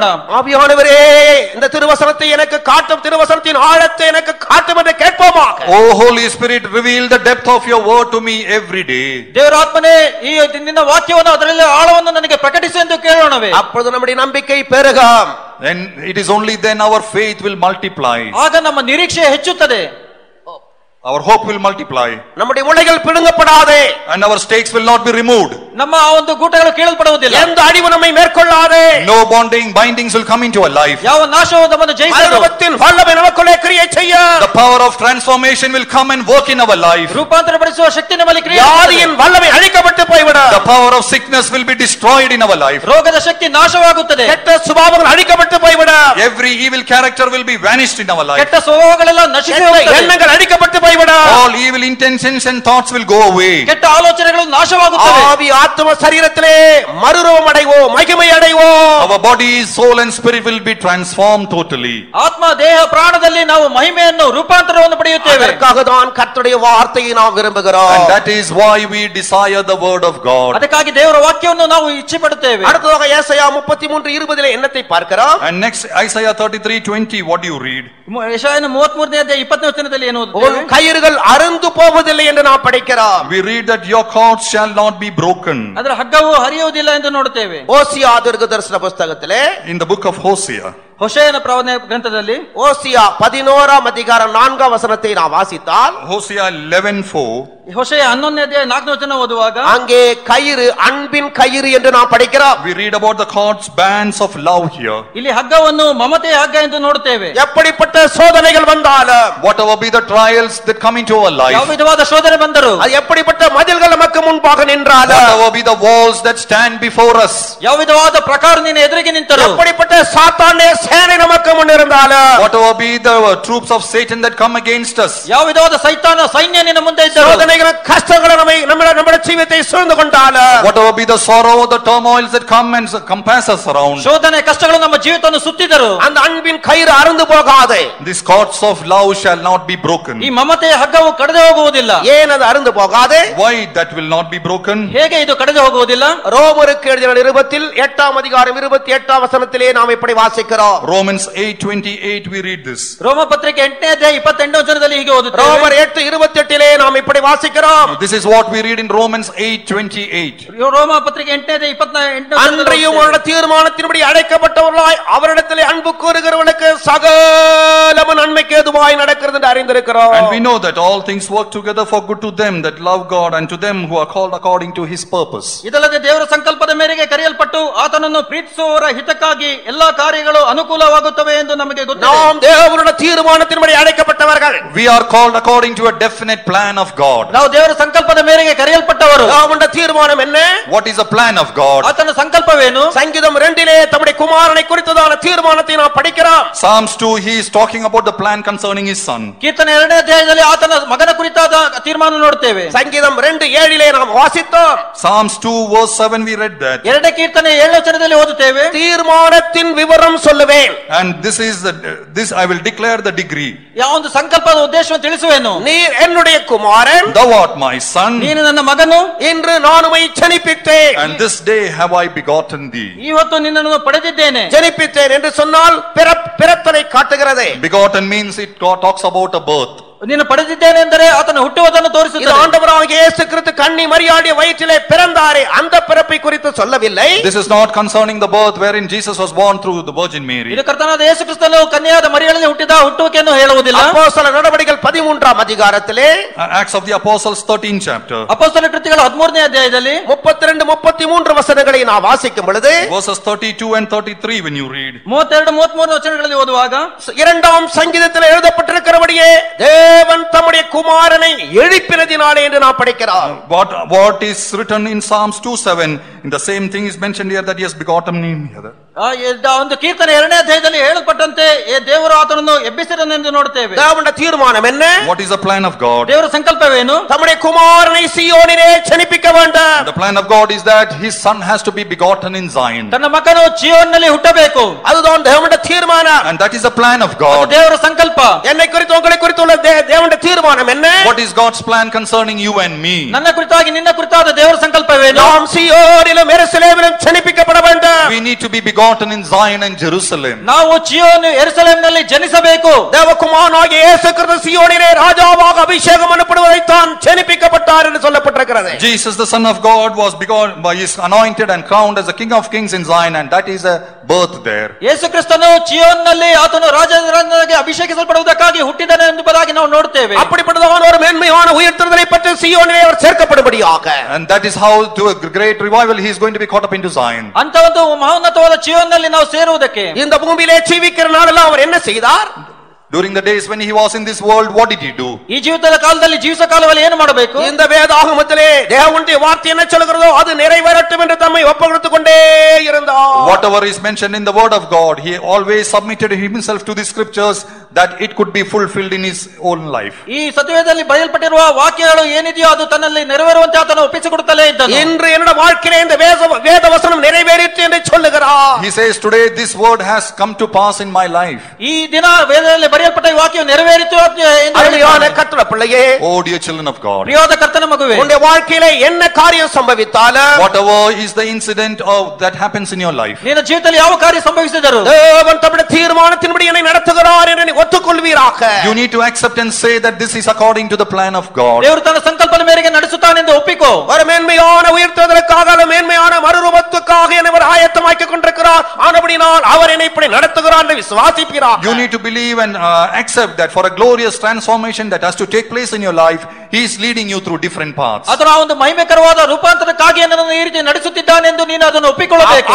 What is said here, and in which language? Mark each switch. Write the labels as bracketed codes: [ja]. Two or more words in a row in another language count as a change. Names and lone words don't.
[ta] ஆவியானவரே, இந்த திருவசனத்தை எனக்கு காட்டும், திருவசனத்தின் ஆழத்தை எனக்கு காட்டும் என்று கேட்போமாக. [en] Oh Holy Spirit, reveal the depth of your word to me every day. [kn] ದೇವರಾತ್ಮನೇ, ಈ ನಿನ್ನ ವಾಕ್ಯವನ್ನು ಅದರಲ್ಲಿ ಆಳವನ್ನು ನನಗೆ ಪ್ರಕಟಿಸು ಎಂದು ಕೇಳೋಣವೇ. [ta] அப்பொழுது நம்முடைய நம்பிக்கை பெருகும். [en] And it is only then our faith will multiply. [kn] ಆಗ ನಮ್ಮ ನಿರೀಕ್ಷೆ ಹೆಚ್ಚುತ್ತದೆ. [en] Our hope will multiply. [ta] நம்முடைய முளைகள் பிடுங்கப்படாதே. [en] And our stakes will not be removed. [kn] ನಮ್ಮ ಆ ಒಂದು ಗೂಟಗಳು ಕೀಳಲ್ಪಡುವುದಿಲ್ಲ. [ta] எந்த அழிவு நம்மை மேற்கொள்ளாதே. [en] No bindings will come into our life. [kn] ಯಾವ ನಾಶವು ನಮ್ಮನ್ನು ಜಯಿಸದು. [ta] மரணத்தின் வல்லமை நமக்குள்ளே கிரியை செய்ய. [en] The power of transformation will come and work in our life. [kn] ರೂಪಾಂತರಪಡಿಸುವ ಶಕ್ತಿ ನಮ್ಮಲ್ಲಿ ಕ್ರಿಯೆ [ta] வியாதியின் வல்லமை அழிக்கப்பட்டு போய்விடும். [en] The power of sickness will be destroyed in our life. [kn] ರೋಗದ ಶಕ್ತಿ ನಾಶವಾಗುತ್ತದೆ. [ta] கெட்ட சுபாவங்கள் அழிக்கப்பட்டு போய்விடும். [en] Every evil character will be vanished in our life. [kn] ಕೆಟ್ಟ ಸ್ವಭಾವಗಳೆಲ್ಲ ನಶಿಸಿ ಹೋಗುತ್ತವೆ. [ta] எண்ணங்கள் அழிக்கப்பட்டு போய்விடும். [en] All evil intentions and thoughts will go away. [kn] ಕೆಟ್ಟ ಆಲೋಚನೆಗಳು ನಾಶವಾಗುತ್ತವೆ. [ta] ஆவி ஆத்ம சரீரத்திலே மறுரூபம் அடைவோம், மகிமை அடைவோம். [en] Our body, soul and spirit will be transformed totally. [kn] ಆತ್ಮ ದೇಹ ಪ್ರಾಣದಲ್ಲಿ ನಾವು ಮಹಿಮೆಯನ್ನು ರೂಪಾಂತರವನ್ನು ಪಡೆಯುತ್ತೇವೆ. [ta] அதற்காக தான் கர்த்தருடைய வார்த்தையை நாம் விரும்புகிறோம். [en] And that is why we desire the word of God. [kn] ಅದಕ್ಕಾಗಿ ದೇವರ ವಾಕ್ಯವನ್ನು ನಾವು ಇಚ್ಛೆ ಪಡುತ್ತೇವೆ. [ta] அடுத்ததாக ஏசாயா 33:20 என்னத்தை பார்க்கிறோம்? [en] And next Isaiah 33:20, what do you read? [kn] ಯೆಶಾಯನ 33ನೇ ಅಧ್ಯಾಯ 20ನೇ ವಚನದಲ್ಲಿ ಏನು [ta] உன் [kn] ಓದುತ್ತೇವೆ? [ta] கயிறுகள் அறுந்து போவதில்லை என்று நாம் படிக்கிறோம். [en] We read that your cords shall not be broken. [kn] ಅದರ ಹಗ್ಗವು ಹರಿಯುವುದಿಲ್ಲ ಎಂದು ನೋಡುತ್ತೇವೆ. [ta] ஓசியா தீர்க்கதரிசன புத்தகத்திலே [en] In the book of Hosea, [kn] ಹೊಸೆಯನ ಪ್ರವಾದನೆ ಗ್ರಂಥದಲ್ಲಿ [ta] ஓசியா 11ஆம் அதிகாரம் 4ஆம் வசனத்தை நாம் வாசித்தால் [en] Hosea 11:4, [kn] ಹೊಸೆಯ 11ನೇ ಅಧ್ಯಾಯ 4ನೇ ವಚನ ಓದುವಾಗ [ta] அங்கே கயிறு அன்பின் கயிறு என்று நாம் படிக்கிறோம். [en] we read about the cords, bands of love here. [kn] ಇಲ್ಲಿ ಹಗ್ಗವನ್ನು ಮಮತೆಯ ಹಗ್ಗ ಎಂದು ನೋಡುತ್ತೇವೆ. [ta] எப்படிப்பட்ட சோதனைகள் வந்தாலும், [en] Whatever be the trials that come into our [kn] ಯಾವ [en] life, [kn] ವಿಧವಾದ ಶೋಧನೆ ಬಂದರು, [ta] அது எப்படிப்பட்ட மதில்கள் நமக்கு முன்பாக நின்றாலும், [en] whatever be the walls that stand before us, [kn] ಯಾವ ವಿಧವಾದ ಪ್ರಕಾರ ನಿನ್ನ ಎದುರಿಗೆ ನಿಂತರು, [ta] எப்படிப்பட்ட சாத்தானுடைய சேனை நமக்கு முன் இருந்தாலும், [en] whatever be the troops of Satan that come against us, [kn] ಯಾವ ವಿಧವಾದ ಸೈತಾನ ಸೈನ್ಯ ನಿನ್ನ ಮುಂದೆ ಇದ್ದರು, [ta] சோதனைகள் கஷ்டங்கள் நம்முடைய ஜீவிதத்தை சூழ்ந்து கொண்டாலும், [en] whatever be the sorrow, the turmoils that come and compass us around, [kn] ಶೋಧನೆ ಕಷ್ಟಗಳು ನಮ್ಮ ಜೀವಿತವನ್ನು ಸುತ್ತಿದರು, [ta] அந்த அன்பின் கயிறு அறுந்து போகாது. [en] these cords of love shall not be broken. [kn] ಈ ಮಮತೆಯ ಹಗ್ಗವು ಕಡಿದು ಹೋಗುವುದಿಲ್ಲ. [ta] ஏன் அது அறுந்து போகாது? [en] Why that will not be broken? [kn] ಹೇಗೆ ಇದು ಕಡಿದು ಹೋಗುವುದಿಲ್ಲ? [ta] ரோமருக்கு எழுதின நிருபத்தில் 8ஆம் அதிகாரம் 28ஆம் வசனத்திலே நாம் இப்படி வாசிக்கிறோம். [en] Romans 8:28, we read this. [kn] ರೋಮ ಪತ್ರಿಕೆ 8ನೇ ಅಧ್ಯಾಯ 28ನೇ ವಚನದಲ್ಲಿ ಹೀಗೆ ಓದುತ್ತೇವೆ. [ta] ரோமர் 8:28 நாம் இப்படி வாசிக்கிறோம். [en] This is what we read in Romans 8:28. [kn] ರೋಮ ಪತ್ರಿಕೆ 8ನೇ ಅಧ್ಯಾಯ 28ನೇ [ta] அன்றையும் [kn] ವಚನ [ta] அவருடைய தீர்மானத்தின்படி அழைக்கப்பட்டவர்களாய் அவரிடத்திலே அன்பு கூறுகிறவர்களுக்கு சகலமும் நன்மைக்கு ஏதுவாய் நடக்கிறது என்று அறிந்திருக்கிறோம். [en] And we know that all things work together for good to them that love God and to them who are called according to his purpose. [kn] ಇದಲ್ಲದೆ ದೇವರ ಸಂಕಲ್ಪದ ಮೇರೆಗೆ ಕರೆಯಲ್ಪಟ್ಟು ಆತನನ್ನು ಪ್ರೀತಿಸುವವರ ಹಿತಕ್ಕಾಗಿ ಎಲ್ಲಾ ಕಾರ್ಯಗಳು ಅನುಕೂಲವಾಗುತ್ತವೆ ಎಂದು ನಮಗೆ ಗೊತ್ತಿದೆ. [ta] நாம் தேவனுடைய தீர்மானத்தின்படி அழைக்கப்பட்டவர்கள். [en] We are called according to a definite plan of God. [kn] ನಾವು ದೇವರ ಸಂಕಲ್ಪದ ಮೇರೆಗೆ ಕರೆಯಲ್ಪಟ್ಟವರು. [ta] தேவனுடைய தீர்மானம் என்ன? [en] What is the plan of God? [kn] ಆತನ ಸಂಕಲ್ಪವೇನು? [ta] சங்கீதம் 2 தம்முடைய குமாரனை குறித்ததான தீர்மானத்தை நாம் படிக்கிறோம். [en] Psalms 2, he is talking about the plan concerning his son. [kn] ಕೀರ್ತನೆ 2ನೇ ಅಧ್ಯಾಯದಲ್ಲಿ ಆತನ ಮಗನ ಕುರಿತಾದ ತೀರ್ಮಾನ ನೋಡುತ್ತೇವೆ. [ta] சங்கீதம் 2:7 நாம் வாசித்தோம். [en] Psalms 2 verse 7, we read that. [kn] 2ನೇ ಕೀರ್ತನೆ 7ನೇ ವಚನದಲ್ಲಿ ಓದುತ್ತೇವೆ. [ta] தீர்மானத்தின் விவரம் சொல்லுவேன். [en] And this I will declare the degree. [kn] ಯಾವ ಒಂದು ಸಂಕಲ್ಪದ ಉದ್ದೇಶವನ್ನು ತಿಳಿಸುವೆನು. [ta] நீர் என்னுடைய குமாரன், [en] Thou art my son, [kn] ನೀನು ನನ್ನ ಮಗನು, [ta] இன்று நான் உம்மை ஜனிப்பித்தேன். [en] and this day have I begotten thee. [kn] ಇವತ್ತು ನಿನ್ನನ್ನು ಪಡೆದಿದ್ದೇನೆ. [ta] ஜனிப்பித்தேன் என்று சொன்னால் பிறத்தலை காட்டுகிறது. [en] Begotten means it talks about a birth. [kn] ನೀನು ಪಡೆದಿದ್ದೇನೆ ಎಂದರೆ ಆತನ ಹುಟ್ಟುವುದನ್ನು [ta] இது [kn] ತೋರಿಸುತ್ತದೆ. [ta] ஆண்டவராகிய இயேசு கிறிஸ்து கன்னி மரியாளுடைய வயிற்றிலே பிறந்தாரே அந்த பிறப்பை குறித்து சொல்லவில்லை. [en] This is not concerning the birth wherein Jesus was born through the Virgin Mary. [kn] ಇದು ಕರ್ತನಾದ ಯೇಸು ಕ್ರಿಸ್ತನು ಕನ್ಯೆಯಾದ ಮರಿಯಳಲ್ಲಿ ಹುಟ್ಟಿದ ಹುಟ್ಟುವಿಕೆಯನ್ನು ಹೇಳುವುದಿಲ್ಲ. [ta] அப்போஸ்தலர் நடவடிக்கைகள் 13ஆம் அதிகாரத்திலே [en] Acts of the Apostles 13th chapter. [kn] ಅಪೊಸ್ತಲರ ಕೃತ್ಯಗಳು 13ನೇ ಅಧ್ಯಾಯದಲ್ಲಿ [ta] 32 33 ವಚನங்களை நாம் வாசிக்கும் பொழுது [en] Verses 32 and 33 when you read. [kn] 32 33 ವಚನಗಳಲ್ಲಿ ಓದುವಾಗ [ta] இரண்டாம் சங்கீதத்தில் எழுதப்பட்டிருக்கிறபடியே தேவன் தம்முடைய குமாரனை எழுப்பினதினாலே என்று நாம் படிக்கிறோம். [en] What is written in Psalms 2:7, in the same thing is mentioned here that he has begotten him here. [kn] ಒಂದು ಕೀರ್ತನೆ 2ನೇ ಅಧ್ಯಾಯದಲ್ಲಿ ಹೇಳಲ್ಪಟ್ಟಂತೆ ದೇವರು ಆತನನ್ನು ಎಬ್ಬಿಸಿದನೆಂದು ನೋಡುತ್ತೇವೆ. [ta] தேவனுடைய தீர்மானம் என்ன? [en] What is the plan of God? [kn] ದೇವರ ಸಂಕಲ್ಪವೇನು? [ta] தம்முடைய குமாரனை சீயோனிலே ஜனிப்பிக்க வேண்டும். [en] The plan of God is that his son has to be begotten in Zion. [kn] ತನ್ನ ಮಗನು ಚೀಯೋನಿನಲ್ಲಿ ಹುಟ್ಟಬೇಕು. [ta] அதுதான் தேவனுடைய தீர்மானம். [en] And that is the plan of God. [kn] ದೇವರ ಸಂಕಲ್ಪ. [ta] என்னை குறித்து உங்களை குறித்து உள்ள தேவனுடைய தீர்மானம் என்ன? [en] What is God's plan concerning you and me? [kn] ನನ್ನ ಕುರಿತಾಗಿ ನಿನ್ನ ಕುರಿತಾದ ದೇವರ ಸಂಕಲ್ಪವೇನು? [ta] நாம் சீயோனிலும் எருசலேமிலும் ஜனிப்பிக்கப்பட வேண்டும். [en] We need to be begotten in Zion and Jerusalem. [kn] ನಾವು ಚೀಯೋನ್ ಯೆರೂಸಲೇಮಿನಲ್ಲಿ ಜನಿಸಬೇಕು. [ta] தேவகுமாரனாகிய இயேசு கிறிஸ்து சீயோனிலே ராஜாவாக அபிஷேகம் பண்ணப்படுவதை தான் ஜனிப்பிக்கப்பட்டார் என்று சொல்லப்பட்டிருக்கிறது. [en] Jesus the son of God was begotten by his anointed and crowned as the king of kings in Zion, and that is a birth there. [kn] ಯೇಸು ಕ್ರಿಸ್ತನು ಚೀಯೋನ್ನಲ್ಲಿ ಆತನು ರಾಜನಾಗಿ ಅಭಿಷೇಕಿಸಲ್ಪಡುವುದಕ್ಕಾಗಿ ಹುಟ್ಟಿದನು ಎಂಬುದಾಗಿ ನಾವು ನೋಡುತ್ತೇವೆ. [ta] அப்படிப்பட்டதான ஒரு மேன்மையான உயிர்த்தெழுதலை பற்றி சீயோனிலே அவர் சேர்க்கப்படும்படியாக, [en] And that is how to a great revival he is going to be caught up into Zion. [kn] ಅಂತ ಒಂದು ಮಹೋನ್ನತವಾದ ಚೀಯೋನ್ನಲ್ಲಿ ನಾವು ಸೇರುವುದಕ್ಕೆ [ta] இந்த பூமியிலே ஜீவிக்கிற நாளெல்லாம் அவர் என்ன செய்தார்? [en] During the days when he was in this world, what did he do? [kn] ಈ ಜೀವಿತದ ಕಾಲದಲ್ಲಿ ಜೀವಿಸ ಕಾಲದಲ್ಲಿ ಏನು ಮಾಡಬೇಕು? [ta] இந்த வேதாகமத்திலே தேவனுடைய வார்த்தை என்ன சொல்கிறதோ அது நிறைவேறட்டும் என்று தம்மை ஒப்புக்கொடுத்துக்கொண்டே இருந்தார். [en] Whatever is mentioned in the word of God, he always submitted himself to the scriptures that it could be fulfilled in his own life. [kn] ಈ ಸತ್ಯವೇದದಲ್ಲಿ ಬರೆಯಲ್ಪಟ್ಟಿರುವ ವಾಕ್ಯಗಳು ಏನಿದೆಯೋ ಅದು ತನ್ನಲ್ಲಿ ನೆರವೇರುವಂತೆ ಆತನು ಒಪ್ಪಿಸಿಕೊಡುತ್ತಲೇ ಇದ್ದನು. [ta] இன்று என்னோட வாழ்க்கையிலே இந்த வேத வசனம் நிறைவேறிற்று என்று சொல்லுகிறார். [en] He says today this word has come to pass in my life. [kn] ಈ ದಿನ ವೇದದಲ್ಲಿ ಬರೆಯಲ್ಪಟ್ಟ ಈ ವಾಕ್ಯವು ನೆರವೇರಿತು ಎಂದು [ta] அருமையான கர்த்தருடைய பிள்ளையே, [en] Oh dear children of God, [kn] ಪ್ರಿಯವಾದ ಕರ್ತನ ಮಗುವೇ, [ta] உன்னுடைய வாழ்க்கையிலே என்ன காரியம் சம்பவித்தாலும், [en] whatever is the incident that happens in your life, [kn] ನಿನ್ನ ಜೀವಿತದಲ್ಲಿ ಯಾವ ಕಾರ್ಯ ಸಂಭವಿಸಿದರೂ [ta] தேவன் தம்முடைய தீர்மானத்தின்படி என்னை நடத்துகிறார் என்று நீ ஒத்துக்கொள்வீராக. [en] you need to accept and say that this is according to the plan of God. [kn] ದೇವರು ತನ್ನ ಸಂಕಲ್ಪದ ಮೇರೆಗೆ ನಡೆಸುತ್ತಾನೆ ಎಂದು ಒಪ್ಪಿಕೋ. [ta] ஒரு மேன்மையான உயர்த்துவதற்காக மேன்மையான மறுரூபத்துக்காக என்னை ஆயத்தமாக்கிக் கொண்டிருக்கிறார். ஆனபடினால் அவர் என்னை இப்படி நடத்துகிறார் என்று விசுவாசிப்பீராக. [en] You need to believe and accept that for a glorious transformation that has to take place in your life, he is leading you through different paths. [kn] ಅದರ ಒಂದು ಮಹಿಮೆಕರವಾದ ರೂಪಾಂತರಕ್ಕಾಗಿ ನನ್ನನ್ನು ಈ ರೀತಿ ನಡೆಸುತ್ತಿದ್ದಾನೆ ಎಂದು ನೀನು ಅದನ್ನು ಒಪ್ಪಿಕೊಳ್ಳಬೇಕು.